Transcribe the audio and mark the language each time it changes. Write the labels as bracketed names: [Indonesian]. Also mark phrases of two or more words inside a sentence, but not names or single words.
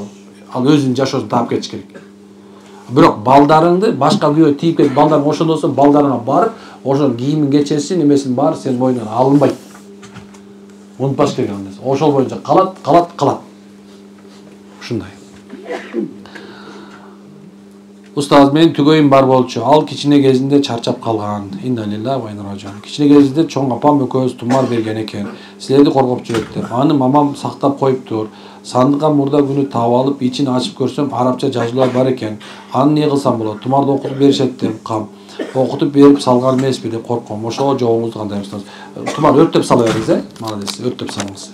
[Kyrgyz] Ал өзүнүн жашоосун таап кетиш керек. Бирок балдарыңды башка күйөө тийип кетип, балдарың ошондо болсо, балдарыңа барып, ошол кийимин кечесин, эмесин баары сенин мойнуңан алынбайт. Унутпаш керек аны. Ошол боюнча калат. Ушундай. Устаз, менин түгөйүм бар болчу. Ал кичине кезинде чарчап калган. [Arabic] إنا لله وإنا إليه راجعون. [Kyrgyz] Кичине кезинде чоң апам экөөбүз тумар берген экен. Силерди коргоп жүрөттөр. Аны мамам сактап коюптур. Сандыкка мурда күнү таап алып, ичин ачып көрсөм, арабча жазуулар бар экен. Аны эмне кылсам болот? Тумарды окутуп беришет деп кам. Окутуп берип салган эмеспи деп корком. Ошого жоогуңузду кандай устаз? Тумар өрттөп сала бериңиз, Молодец, өрттөп салыңыз.